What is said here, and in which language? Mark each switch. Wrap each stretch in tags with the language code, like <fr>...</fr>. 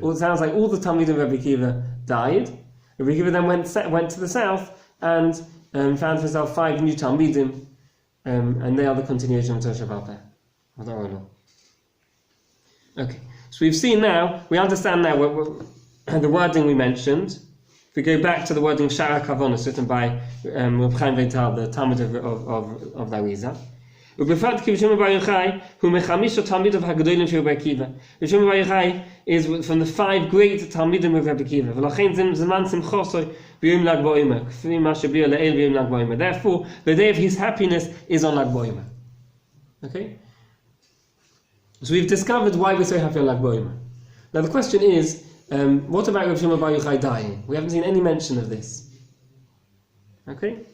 <en>Well, it sounds like all the Talmidim of Rabbi Akiva died. Rabbi Akiva then went to the south and found himself 5 new Talmidim, and they are the continuation of Torah Shebaal Peh. Okay, so we've seen now, we understand now the wording we mentioned. If we go back to the wording Shara Kavonos written by Reb Chaim Vital, the Talmud of Lariza,</en> <he>ובפרט כי רבי שמעון בר יוחאי הוא מחמישה תלמידיו הגדולים של רבי עקיבא. רבי שמעון בר יוחאי</he> <en>is from the 5 great</en> <he>תלמידים of רבי עקיבא, ולכן זה זמן שמחוסוי ביום ל"ג בעומר, כפי מה שבלי לעיל ביום ל"ג בעומר.</he> <en>Therefore, the day of his happiness is on ל"ג בעומר. Okay? So we've discovered why we're so happy on Lag BaOmer. Now the question is, what about Rabbi Shimon Bar Yochai dying? We haven't seen any mention of this. Okay?</en>